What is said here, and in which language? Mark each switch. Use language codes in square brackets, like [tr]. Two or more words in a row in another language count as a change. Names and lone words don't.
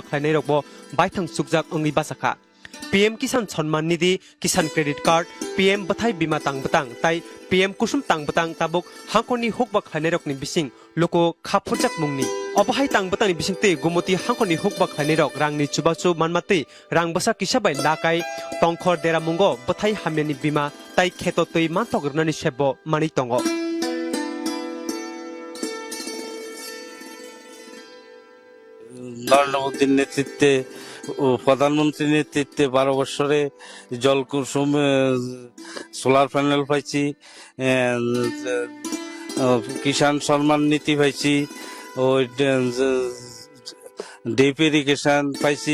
[trp] ख्लाइनारकबो बायथां सुकजाक अंगै बासाखा पीएम किसान सम्मान निधि किसान क्रेडिट कार्ड पीएम बथाइ बीमा तांबतां ताई पीएम कुसुम तांबतां ताबुक हांकनि हुकबा ख्लाइनारकनि बिसिं लोको खाफुरजाक मुंनि अबहाय तांबतांनि बिसिंते गुमति हांकनि हुकबा ख्लाइनारक रांनि चुबाचु मानमाते रां बसा किसाबाय लाकाय टंखर देरा मुंगो बथाइ हामयानि बीमा ताई खेततै मानथग्रनानि सेबो मानै दङ [bn] নরেন্দ্র মোদীর নেতৃত্বে ও প্রধানমন্ত্রীর নেতৃত্বে 12 বছরে জল কুসুম সোলার প্যানেল পাইছি কিষাণ সম্মান নীতি পাইছি ওই ডিপ ইরিগেশন পাইছি